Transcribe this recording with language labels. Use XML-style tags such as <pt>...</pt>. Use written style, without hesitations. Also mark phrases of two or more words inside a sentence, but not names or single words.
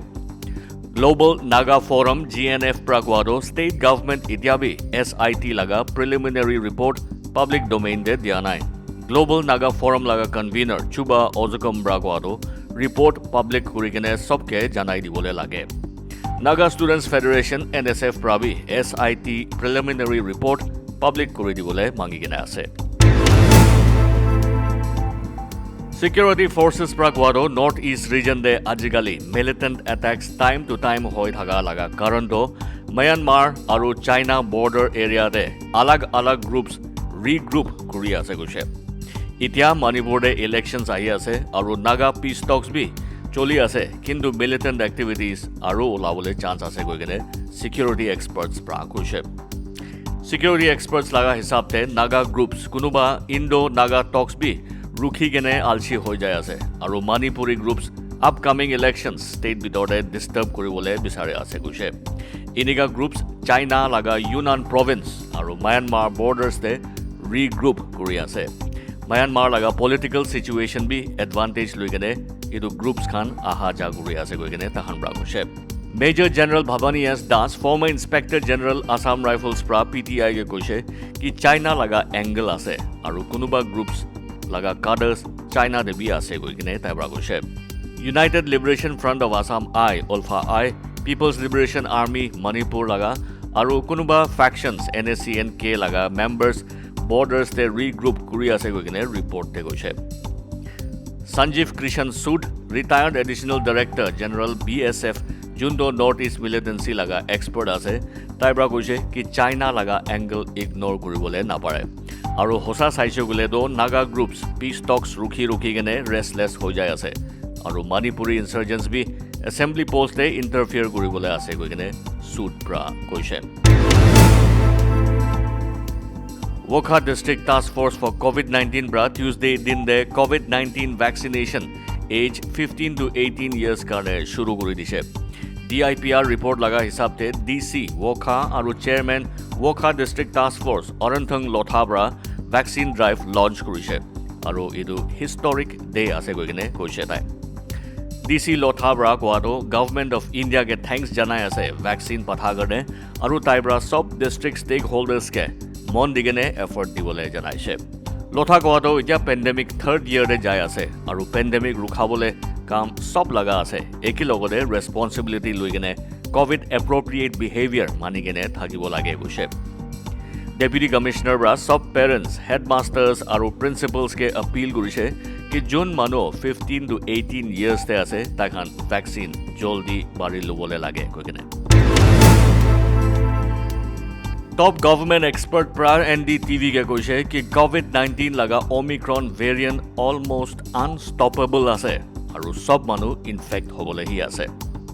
<nag>Global Naga Forum GNF Praguado</nag> <en>State Government</en> <nag>Itiabi SIT laga</nag> <en>preliminary report public domain</en> <nag>de dianai. Global Naga Forum laga convener Chuba Ozukum Praguado report public kurigene sobke janai dibole lage. Naga Students Federation NSF Prabi SIT</nag> <en>preliminary report public</en> <nag>kuri dibole mangigene ase.</nag> <en>Security forces</en> <nag>pra guado</nag> <en>northeast region</en> <nag>de ajigali</nag> <en>militant attacks time to time</en> <nag>hoi thaga laga karon to Myanmar aru China</nag> <en>border area</en> <nag>de alag groups regroup kuri ase guche. Itia Manipur de elections ahi ase aru</nag> <en>Naga peace talks</en> <nag>bi choli ase kintu</nag> <en>militant activities</en> <nag>aru olabole chance ase koigene</nag> <en>security experts</en> <nag>pra guche.</nag> <en>Security experts</en> <nag>laga hisab te Naga groups kunuba</nag> <en>Indo-Naga talks</en> <nag>bi Rukhi gene alchi hoi jai ase aru Manipuri groups</nag> <en>upcoming elections state</en> <nag>bitore disturb kuribole bisare ase guche. Iniga groups China laga</nag> <en>Yunnan province</en> <nag>aru Myanmar borders te regroup kuri ase. Myanmar laga</nag> <en>political situation</en> <nag>bi advantage loi gene idu groups khan aha ja kuri ase koi gene tahan bra guche. Major General Bhavani S. Das,</nag> <en>former Inspector General</en> <nag>Assam Rifles pra PTI ke koise ki China laga angle ase aru kunuba groups laga cadres China de bi ase koi gine taibra guche. United Liberation Front of Assam I, Ulfa I, People's Liberation Army Manipur laga aru kunuba factions NSCN-K laga members borders te regroup kuri ase koi gine report te goise. Sanjeev Krishan Sood,</nag> <en>retired Additional Director General</en> <nag>BSF Jundo Northeast Militancy laga expert ase taibra goise ki China laga angle ignore kuribole napare. Aru hosa saisho gule do Naga groups</nag> <en>peace talks</en> <nag>rukhi gene restless ho jai ase aru Manipuri insurgents bi</nag> <en>assembly post</en> <nag>te interfere kuribole ase koi gene suit pra koise. Wokha District</nag> <en>Task Force</en> <nag>for COVID-19 bra Tuesday din de COVID-19</nag> <en>vaccination age 15 to 18 years</en> <nag>kane shuru kuri dise.</nag> <en>DIPR report</en> <nag>laga hisab te DC Wokha aru chairman Wokha District Task Force Oranthang Lothabra</nag> <en>vaccine drive launch</en> <nag>kurise aru idu</nag> <en>historic day</en> <nag>ase koigene koise tai. DC Lothabra koato</nag> <en>government of India</en> <nag>ke thanks janai ase vaccine patha garne aru taibra sob</nag> <en>district stakeholders</en> <nag>ke mon digene effort dibole janaise. Lotha koato itia</nag> <en>pandemic third year</en> <nag>de jai ase aru pandemic rukhabole kam sob laga ase eki logode responsibility loigene</nag> <en>COVID appropriate behavior</en> <nag>mani gene thakibo lage guise.</nag> <en>Deputy Commissioner</en> <nag>bra sub parents, headmasters aru principals ke appeal gurise ki jun mano 15 to 18 years te ase takhan vaccine joldi bari lobole lage koigene.</nag> <en>Top government expert</en> <nag>pra NDTV ke koise ki COVID-19 laga</nag> <en>Omicron variant almost unstoppable</en> <nag>ase aru sob manu infect hobole hi ase.</nag>